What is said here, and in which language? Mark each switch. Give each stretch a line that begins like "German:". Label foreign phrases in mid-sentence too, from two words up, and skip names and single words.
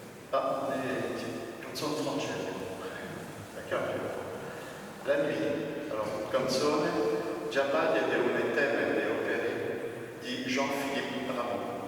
Italian: Ah, le canzone francese.
French: La nuit. Alors,
Italian: canzone già parla di un tema di opere di Jean-Philippe Rameau.